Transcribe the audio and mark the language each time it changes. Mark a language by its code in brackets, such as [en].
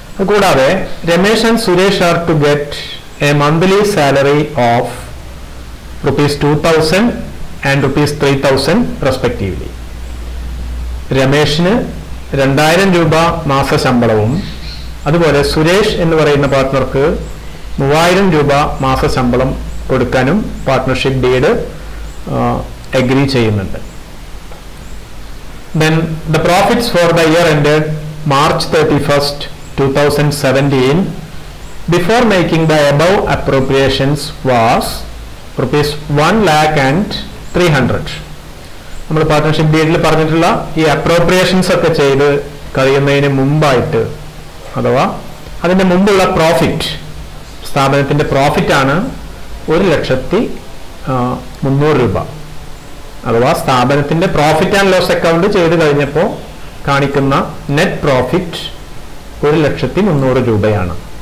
[en] കൂടാതെ Ramesh and Suresh are to get a monthly salary of ₹2,000 and ₹3,000 respectively. [ml] രമേഷിന് 2,000 രൂപ മാസ ശമ്പളവും അതുപോലെ സുരേഷ് എന്ന് പറയുന്ന പാർട്ട്ണർക്ക് 3,000 രൂപ മാസ ശമ്പളം കൊടുക്കാനും പാർട്ട്ണർഷിപ്പ് ഡീഡ് അഗ്രി ചെയ്യുന്നുണ്ട്. [en] Then the profits for the year ended March 31st, 2017 before making the above appropriations was ₹1,03,000. [ml] നമ്മൾ പാർട്ട്ണർഷിപ്പ് ഡീഡിൽ പറഞ്ഞിട്ടുള്ള ഈ അപ്രോപ്രിയേഷൻസ് ഒക്കെ ചെയ്ത് കഴിയുന്നതിന് മുമ്പായിട്ട് അഥവാ അതിൻ്റെ മുമ്പുള്ള പ്രോഫിറ്റ്, സ്ഥാപനത്തിൻ്റെ പ്രോഫിറ്റാണ് 1,03,000 രൂപ. അഥവാ സ്ഥാപനത്തിന്റെ പ്രോഫിറ്റ് ആൻഡ് ലോസ് അക്കൗണ്ട് ചെയ്ത് കഴിഞ്ഞപ്പോൾ കാണിക്കുന്ന നെറ്റ് പ്രോഫിറ്റ് 1,03,000 രൂപയാണ്.